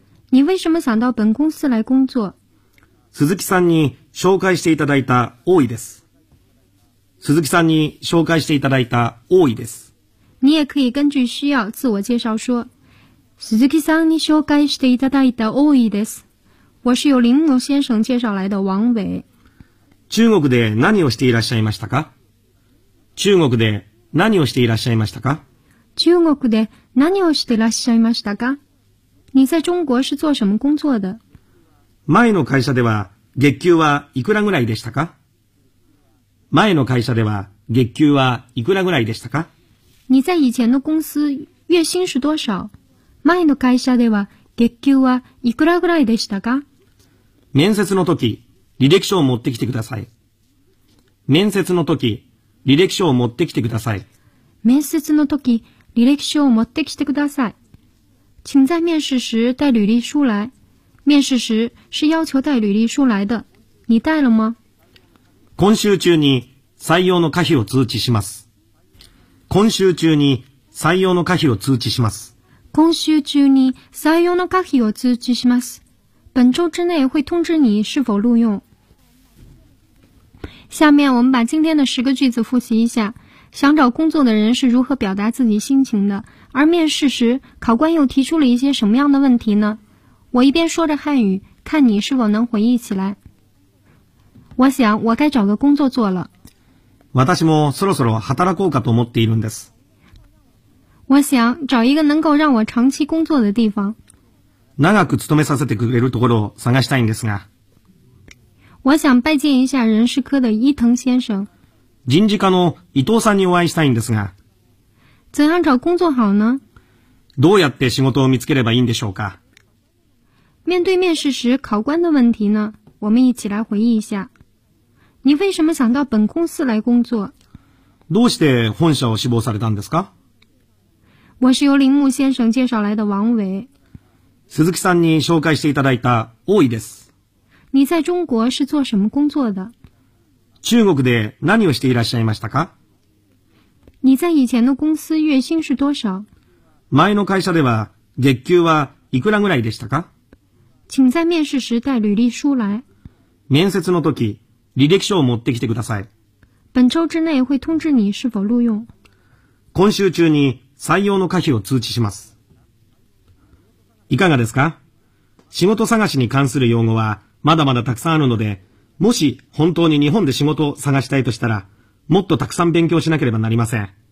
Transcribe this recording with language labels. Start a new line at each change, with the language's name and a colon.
Chinese: 你为什么想到本公司来工作？
Japanese: 鈴木さんに紹介していただいた多いです。鈴木さんに紹介していただいた多いです。
Chinese: 你也可以根据需要自我介绍说。
Japanese: 鈴木さんに紹介していただいた多いです。
Chinese: 我是由林某先生介绍来的王伟。
Japanese: 中国で何をしていらっしゃいましたか？中国で何をしていらっしゃいましたか？中国で何をしていらっしゃいましたか？
Chinese: 你在中国是做什么工作的？
Japanese: 前の会社では月給はいくらぐらいでしたか？前の会社では月給はいくらぐらいでしたか？
Chinese: 你在以前の公司月薪是多少？
Japanese: 前の会社では月給はいくらぐらいでしたか？面接の時、履歴書を持ってきてください。面接の時、履歴書を持ってきてください。面接の時、履歴書を持ってきてください。
Chinese: 请在面试时带履历书来。面试时是要求带履历书来的。你带了吗？
Japanese: 今週中に採用の可否を通知します。今週中に採用の可否を通知します。今週中に採用の可否を通知します。
Chinese: 本周之内会通知你是否录用。下面我们把今天的十个句子复习一下。想找工作的人是如何表达自己心情的？而面试时，考官又提出了一些什么样的问题呢？我一边说着汉语，看你是否能回忆起来。我想，我该找个工作做了。
Japanese: 私もそろそろ働こうかと思っているんです。
Chinese: 我想找一个能够让我长期工作的地方。
Japanese: 長く勤めさせてくれるところを探したいんですが。
Chinese: 我想拜见一下人事科的伊藤先生。
Japanese: 人事課の伊藤さんにお会いしたいんですが。
Chinese: 怎样找工作好呢？
Japanese: どうやって仕事を見つければいいんでしょうか。
Chinese: 面对面试时考官的问题呢？我们一起来回忆一下。你为什么想到本公司来工作？
Japanese: どうして本社を志望されたんですか？
Chinese: 我是由铃木先生介绍来的王伟。
Japanese: 鈴木さんに紹介していただいた大井です。
Chinese: 你在中国是做什么工作的？
Japanese: 中国で何をしていらっしゃいましたか？
Chinese: 你在以前の公司月薪是多少？
Japanese: 前の会社では月給はいくらぐらいでしたか？
Chinese: 请在面试时带履历书来。
Japanese: 面接の時、履歴書を持ってきてください。
Chinese: 本周之内会通知你是否录用。
Japanese: 今週中に採用の可否を通知します。いかがですか？仕事探しに関する用語はまだまだたくさんあるので、もし本当に日本で仕事を探したいとしたら、もっとたくさん勉強しなければなりません。